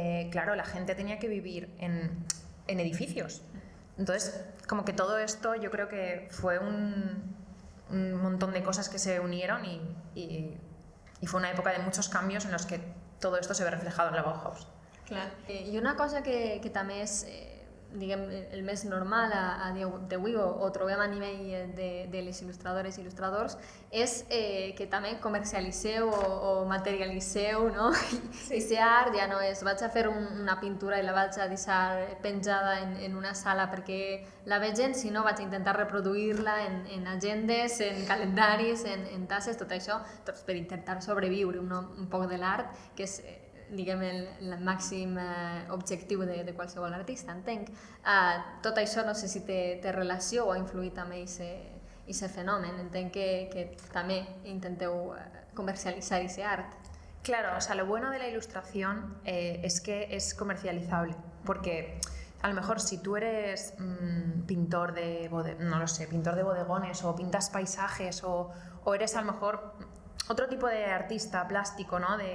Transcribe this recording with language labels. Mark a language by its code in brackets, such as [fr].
[es] Claro, la gente tenía que vivir en edificios. Entonces, como que todo esto yo creo que fue un montón de cosas que se unieron y fue una época de muchos cambios en los que todo esto se ve reflejado en la Bauhaus. [ca] Clar. I una cosa que també és diguem, el més normal a dia d'avui o trobem a nivell de les il·lustradores i il·lustradors és que també comercialitzeu o materialitzeu, no? I ser art ja no és vaig a fer una pintura i la vaig a deixar penjada en una sala perquè la vegin, sinó vaig a intentar reproduir-la en agendes, en calendaris, en tasses, tot això doncs per intentar sobreviure un poc de l'art, que és diguem, el màxim objectiu de qualsevol artista, entenc. Tot això no sé si té relació o ha influït també aquest fenomen. Entenc que també intenteu [es] comercializar ese [ca] art. [es] Claro, o sea, lo bueno de la ilustración es que es comercializable, porque a lo mejor si tú eres pintor no lo sé, pintor de bodegones o pintas paisajes o eres a lo mejor otro tipo de artista plástico, ¿no?